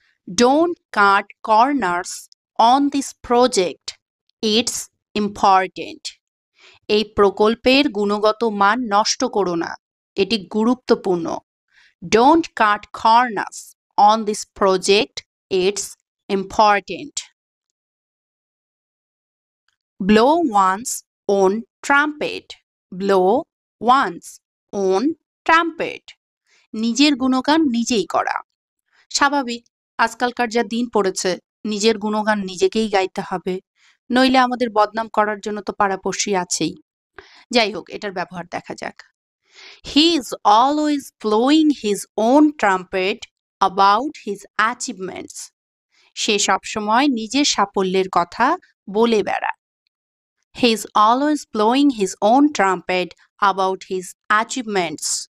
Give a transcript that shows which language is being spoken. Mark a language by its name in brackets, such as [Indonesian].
[English] Don't cut corners on this project. It's important. [Bangla] এই প্রকল্পের গুণগত মান নষ্ট করো না। এটি গুরুত্বপূর্ণ। [English] Don't cut corners on this project. It's important. Blow one's own trumpet. Blow one's own trumpet. [Bangla] নিজের গুণগান নিজেই করা। স্বাভাবিক, আজকালকার যা দিন পড়েছে নিজের গুণগান নিজেকেই গাইতে হবে, নইলে আমাদের বদনাম করার জন্য তো পাড়াপড়শি আছেই। যাই হোক এটার ব্যবহার দেখা যাক। [English] He is always blowing his own trumpet about his achievements. [Bangla] সে সবসময় নিজের সাফল্যের কথা বলে বেড়ায়। [English] He is always blowing his own trumpet about his achievements.